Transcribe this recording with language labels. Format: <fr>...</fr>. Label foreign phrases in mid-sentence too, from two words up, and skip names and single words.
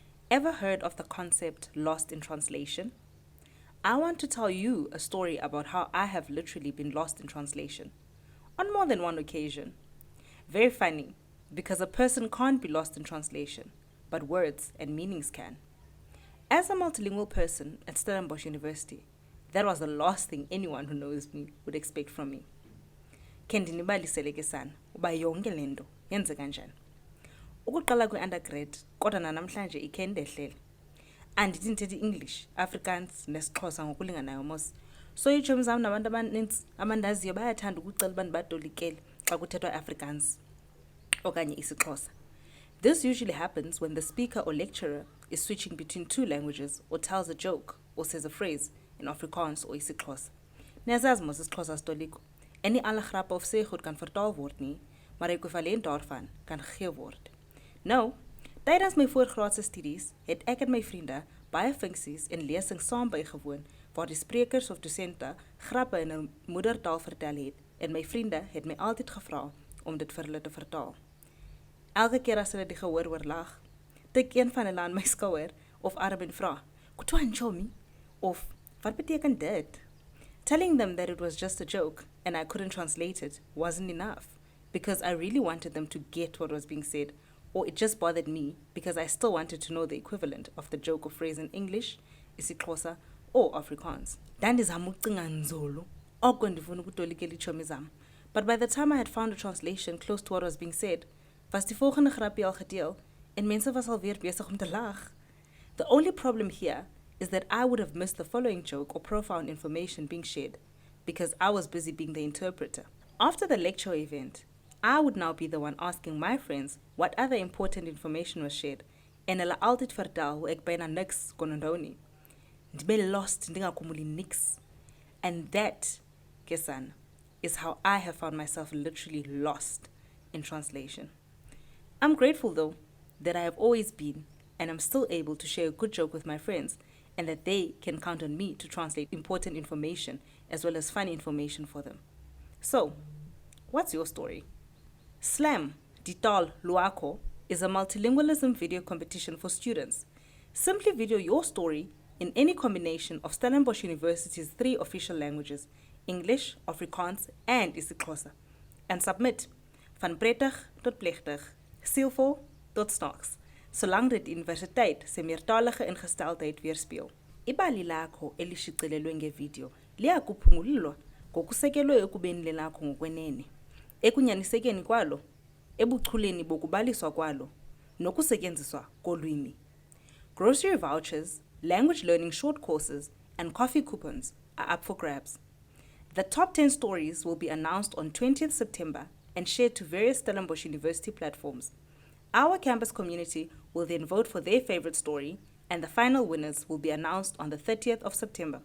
<en>Ever heard of the concept lost in translation? I want to tell you a story about how I have literally been lost in translation on more than one occasion. Very funny, because a person can't be lost in translation, but words and meanings can. As a multilingual person at Stellenbosch University, that was the last thing anyone who knows me would expect from me.</en> <xh>Kendinibalisele ke sana uba yonke lento yenze kanjani. Ukuqala kwi-undergrad kodwa nanamhlanje ikhe indehlele. Andithi ndithetha English, Afrikaans nesiXhosa ngokulinganayo mos. So itshomi zam nabantu abaninzi amandaziyo bayathanda ukucela uba ndibatolikele xa kuthethwa Afrikaans okanye isiXhosa.</xh> <en>This usually happens when the speaker or lecturer is switching between two languages or tells a joke or says a phrase in Afrikaans or isiXhosa.</en> <xh>Niyazazi mos isiXhosa stoliko.</xh> <af>En nie alle grappe of sê goed kan vertaal word nie, maar die ekwivalent daarvan kan gegee word. Nou, tydens my voorgraadse studies het ek en my vriende baie funksies en lesings saam bygewoon waar die sprekers of dosente grappe in 'n moedertaal vertel het en my vriende het my altyd gevra om dit vir hulle te vertaal. Elke keer as hulle die gehoor oorlag, tik een van hulle aan my skouer of arm en vra,</af> <xh>"Kutwa nchomi?"</xh> <af>of "Wat beteken dit?"</af> <en>Telling them that it was just a joke and I couldn't translate it wasn't enough because I really wanted them to get what was being said, or it just bothered me because I still wanted to know the equivalent of the joke or phrase in English, isiXhosa, or Afrikaans.</en> <xh>Dandizama ukucinga nzulu, oko ndifuna ukutolikela itshomi zam.</xh> <en>But by the time I had found a translation close to what was being said,</en> <af>was die volgende grapie al gedeel en mense was alweer besig om te lag.</af> <en>The only problem here is that I would have missed the following joke or profound information being shared because I was busy being the interpreter. After the lecture event, I would now be the one asking my friends what other important information was shared</en> <af>en hulle altyd vertel hoe ek byna niks kon onthou nie.</af> <xh>Ndibe lost ndingakhumuli niks.</xh> <en>And that, Kesan, is how I have found myself literally lost in translation. I'm grateful though that I have always been and I'm still able to share a good joke with my friends and that they can count on me to translate important information as well as funny information for them. So, what's your story? Slam,</en> <af>die taal,</af> <xh>lwakho,</xh> <en>is a multilingualism video competition for students. Simply video your story in any combination of Stellenbosch University's 3 official languages, English, Afrikaans, and isiXhosa, and submit</en> <af>van prettig tot plegtig, sielvol tot snaaks, solang dit die universiteit se meertalige ingesteldheid weerspieël.</af> <xh>Ibali lakho elishicilelwe ngevideo liyakuphungulelwa ngokusekelwe ekubeni lelakho ngokwenene, ekunyanisekeni kwalo, ebuchuleni bokubaliswa kwalo, nokusetyenziswa kolwimi.</xh> <en>Grocery vouchers, language learning short courses, and coffee coupons are up for grabs. The top 10 stories will be announced on 20th September and shared to various Stellenbosch University platforms. Our campus community will then vote for their favorite story, and the final winners will be announced on the 30th of September.</en>